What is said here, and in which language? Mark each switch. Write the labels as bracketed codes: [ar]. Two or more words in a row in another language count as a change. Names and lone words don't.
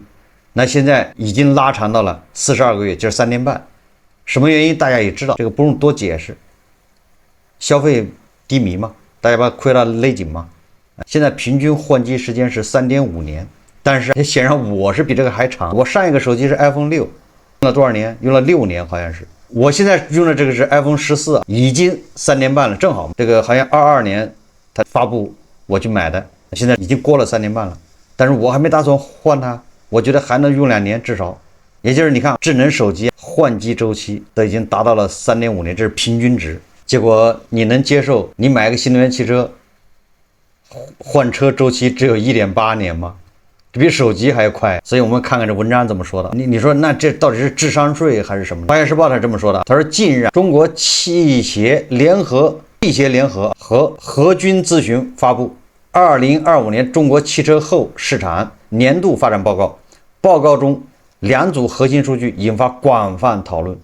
[zh] 那現在已經拉長到了42個月，就是3年半。什麼原因大家也知道，這個不用多解釋。消費低迷嘛，大家把亏了勒緊嘛。現在平均換機時間是3.5年，但是显然我是比這個還長。我上一個手機是 iPhone 6，用了多少年？用了6年，好像是。我現在用的這個是 iPhone 14，已經3年半了，正好這個好像22年它發布我去買的，現在已經過了3年半了，但是我還沒打算換它，我覺得還能用2年至少。也就是你看，智能手機換機周期都已經達到了3.5年，这是平均值。結果你能接受你買一個新能源汽車換車周期只有 1.8 年嗎？這比手機還快。所以我們看看這文章怎麼說的。你說那這到底是智商稅還是什麼？華夏時報他這麼說的，他說近日中國汽協聯合和和軍諮詢發布2025年中國汽車後市場年度發展報告，報告中2組核心數據引發廣泛討論。